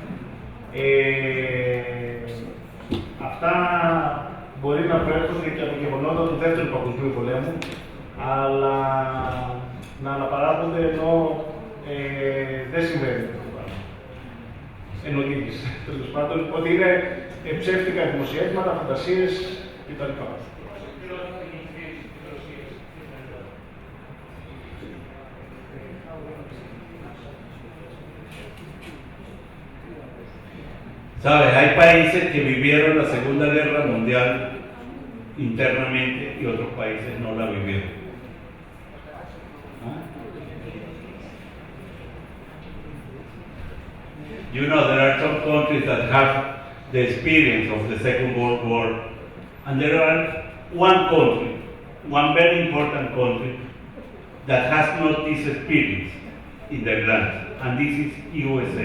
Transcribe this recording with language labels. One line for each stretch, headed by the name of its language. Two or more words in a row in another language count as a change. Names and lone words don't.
Greek: Αυτά μπορεί να προέρχονται και από γεγονότα του Δεύτερου Παγκοσμίου Πολέμου, αλλά να αναπαράγονται ενώ δεν συμβαίνει αυτό το πράγμα. Εννοείται, τέλος πάντων, ότι είναι ψεύτικα δημοσιεύματα, φαντασίες κτλ.
Spanish: ¿Sabes? Hay países que vivieron la Segunda Guerra Mundial internamente y otros países no la vivieron. ¿Ah?
English: You know, there are some countries that have the experience of the Second World War, and there are one country, one very important country, that has not this experience in their land, and this is USA.